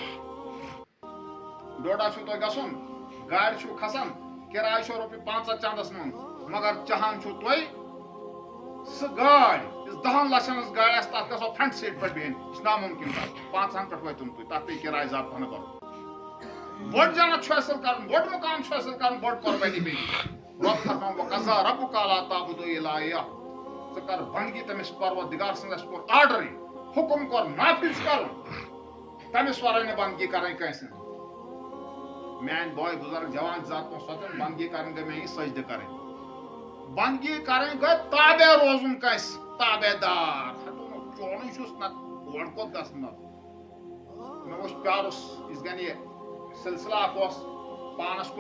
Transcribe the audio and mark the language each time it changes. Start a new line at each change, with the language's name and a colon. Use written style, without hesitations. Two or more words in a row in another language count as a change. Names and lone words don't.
Kashmiri: کَتھ ڈوڈا چھُو تۄہہِ گژھُن گاڑِ چھُو کھسان کِراے چھو رۄپیہِ 500 چندس منٛز مگر چاہان چھُو تُہۍ سُہ گاڑ یُس 10 لچھن ہٕنٛز گاڑِ آسہِ تتھ گژھو فرنٹ سیٖٹ پٮ۪ٹھ بِہِنۍ یہِ چھُ نامُمکِن کَتھ 500 پٮ۪ٹھ وٲتِو نہٕ تُہۍ تتھ پیٚیہِ کِراے زیادٕ پہن بَرُن بڑ جنت حاصل کرن بڑ مقام حاصل کرن بڑ قربانی بی رب فرمان
Arabic: وقضا ربک الا تعبدوا الا اياه
Kashmiri: ژٕ کر بندگی تٔمِس پروردگار سٕنٛدس کوٚر آرڈرٕے حکم کوٚر نافذ کرُن تٔمِس ورٲے نہٕ بندگی کرٕنۍ کٲنٛسہِ میٛانہِ بٲے بُزرگ جوان ذات سوتن بندگی کرٕنۍ گٔے مےٚ یہِ سجدٕ کرٕنۍ بندگی کرٕنۍ گٔے تابع روزُن کٲنٛسہِ تابع دار چونٕے چھُس نہ اور کوٚت گژھُن نہ مےٚ وٕچھ پیارُس یِتھ کٔنۍ یہِ سلسلہ اکھ اوس پانس کُن